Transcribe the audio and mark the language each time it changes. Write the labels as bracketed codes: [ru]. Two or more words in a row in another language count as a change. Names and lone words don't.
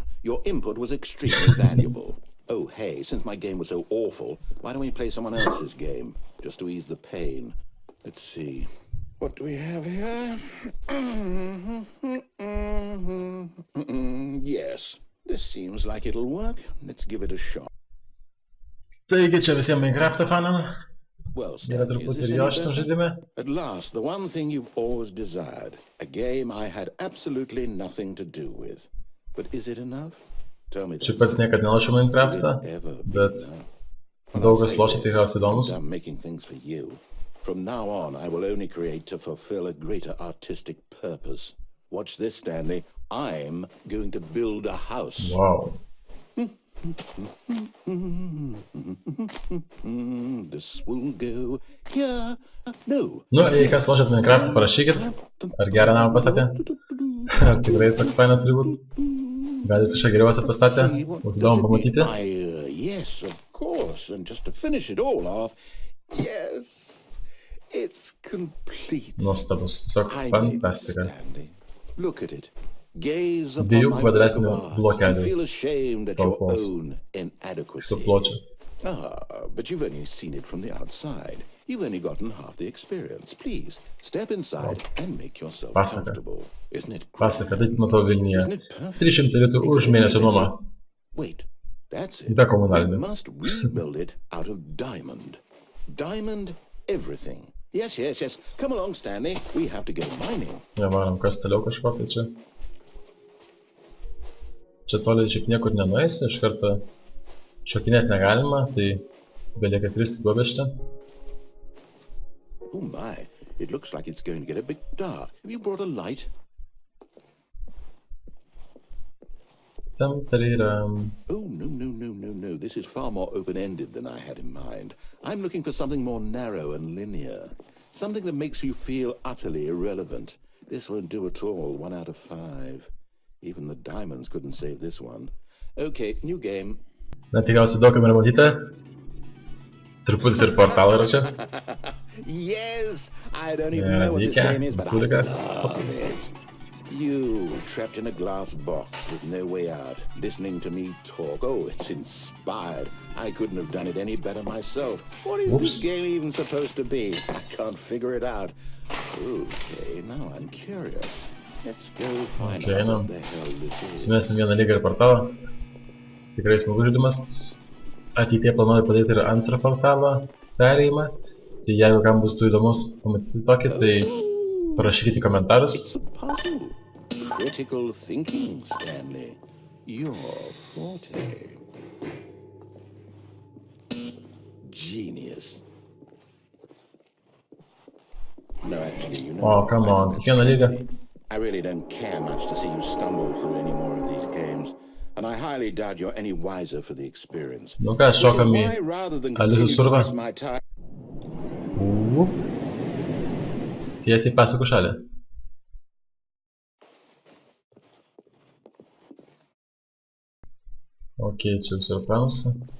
[en] Your input was extremely valuable. Oh, hey, since my game was so awful, why don't we play someone else's game? Just to ease the pain. Let's see. What do we have here? Yes, this seems like it'll work. Let's give it a shot. [lt] Taigi čia visiems Minecraft'o fanam. [en] Well, [lt] Yra [en] Stanley, is [lt] truputį [en] this [lt] ir [en] any [lt] jo šitam [en] better? [lt] žaidime. [en] At last, the one thing you've always desired. A game I had absolutely nothing to do with. But is it enough? Tell me [lt] Čia [en] that. [lt] pats niekad nelošiu Minecraft'ą, bet daug kas lošia tikriausiai įdomus. [en] I'm making things for you. From now on, I will only create to fulfill a greater artistic purpose. Watch this, Stanley. I'm going to build a house. Wow. This will go here. No. [lt] Nu, jei kas lošėt Minecraft'ą, parašykit, ar gerą namą pastatė, ar tikrai toks fainas turi būt. Gal jūs kažką geriausią pastatė, būtų įdomu pamatyti. [en] Yes, of course, and just to finish it all off, yes, it's complete. [lt] Nuostabus, tiesiog fantastika. [en] Look at it. Gaze [lt] Dviejų [en] upon my [lt] kvadratinių [en] work of art and [lt] blokelių [en] feel ashamed at your [lt] talpos [en] own inadequacy. [lt] su pločiu. [en] But you've only seen it from the outside. You've only gotten half the experience. Please, step inside and make yourself comfortable. Isn't it great? [lt] Pasaka, taip matau Vilniuje. 300 litų už mėnesio nuomą. [en] Wait, that's it. [lt] Be [en] We [lt] komunalinių. [en] must rebuild it out of diamond. Diamond everything. Yes, yes, yes. Come along, Stanley. We have to go mining. [lt] Nevarom kas toliau kažko, tai čia. Čia toliai šiaip niekur nenueisi, iš karto šokinėti negalima, tai belieka kristi duobės čia. [en] Oh my, it looks like it's going to get a bit dark. Have you brought a light? Tam tariram. Oh, no. This is far more open-ended than I had in mind. I'm looking for something more narrow and linear. Something that makes you feel utterly irrelevant. This won't do at all. 1 out of 5. Even the diamonds couldn't save this one. Okay, new game. [lt] Na, tikriausiai daug kam yra matyti. Truputis ir portalą yra čia. [en] Yes, I don't even know what this game is, but I love it. You, trapped in a glass box with no way out, listening to me talk. Oh, it's inspired. I couldn't have done it any better myself. What is this game even supposed to be? I can't figure it out. Okay, now I'm curious. Let's go find out what the hell this is. [lt] Sumesim vieną lygą ir portalą. Tikrai smagus žaidimas. Ateityje planuoju padaryti ir antrą portalą perėjimą. Tai jeigu kam bus tu įdomus pamatyti tokį, tai parašykite į komentarus. [en] Critical thinking, Stanley. Your forte. Genius. No, actually, you know. Oh, come on, [lt] tik vieną lygą. [en] I really don't care much to see you stumble through any more of these games, and I highly doubt you're any wiser for the experience. [lt] Nu ką, šokam į Alizos survą. Tiesiai pasakų šalį. Ok, čia visur tamsu.